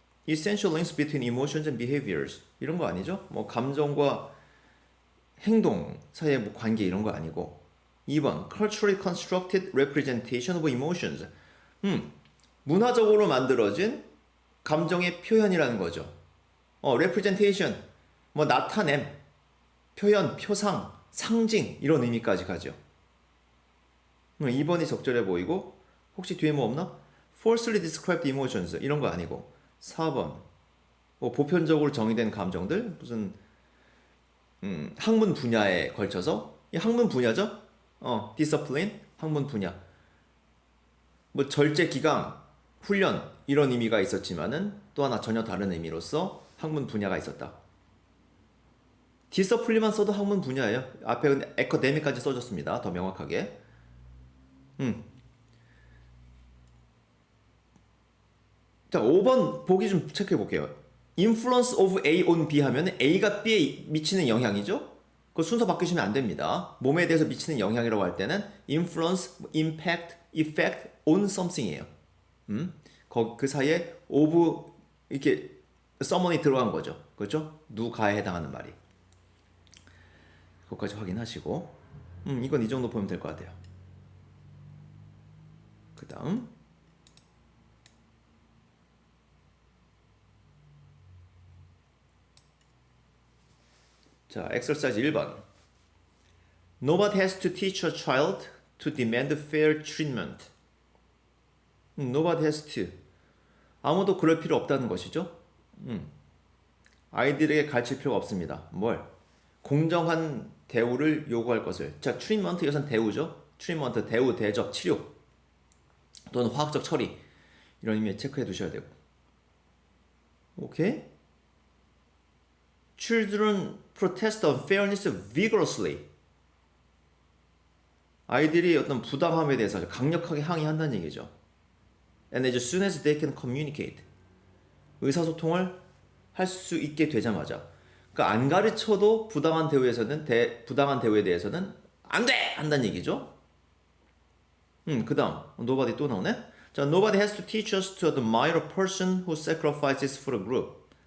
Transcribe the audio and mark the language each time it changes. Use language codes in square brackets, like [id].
[en] Essential links between emotions and behaviors. [ko] 이런 거 아니죠? 뭐 감정과 행동 사이의 뭐 관계 이런 거 아니고. 2번. [en] Culturally constructed representation of emotions. [ko] 문화적으로 만들어진 감정의 표현이라는 거죠. [en] representation. [ko] 뭐 나타냄, 표현, 표상, 상징 이런 의미까지 가죠. 2번이 적절해 보이고 혹시 뒤에 뭐 없나? [en] Falsely described emotions [ko] 이런 거 아니고 4번 뭐 보편적으로 정의된 감정들 무슨 학문 분야에 걸쳐서 이 학문 분야죠? discipline 학문 분야 뭐 절제 기강 훈련 이런 의미가 있었지만은 또 하나 전혀 다른 의미로서 학문 분야가 있었다. discipline만 써도 학문 분야예요. 앞에 근데 academic까지 써줬습니다. 더 명확하게. 자, 5번 보기 좀 체크해 볼게요. [en] Influence of A on B [ko] 하면 A가 B에 미치는 영향이죠? 그 순서 바뀌시면 안 됩니다. 몸에 대해서 미치는 영향이라고 할 때는 [en] influence, impact, effect on something [ko] 이에요. 그 사이에 of 이렇게 someone이 들어간 거죠. 그렇죠? 누가에 해당하는 말이. 그것까지 확인하시고 이건 이 정도 보면 될 것 같아요. 그 다음 자, exercise 1번. [en] Nobody has to teach a child to demand fair treatment. Nobody has to. [ko] 아무도 그럴 필요 없다는 것이죠. 아이들에게 가르칠 필요가 없습니다. 뭘? 공정한 대우를 요구할 것을. 자, treatment 이것은 대우죠. treatment, 대우, 대접, 치료 또는 화학적 처리 이런 의미에 체크해 두셔야 되고. 오케이? [en] Children protest unfairness vigorously. [ko] 아이들이 어떤 부당함에 대해서 강력하게 항의한다는 얘기죠. [en] And as soon as they can communicate. [ko] 의사소통을 할 수 있게 되자마자. 그러니까 안 가르쳐도 부당한 대우에서는 부당한 대우에 대해서는 안 돼! 한다는 얘기죠. 그 다음 nobody 또 나오네. [en] 자, nobody has to teach us to admire a person who sacrifices for a group.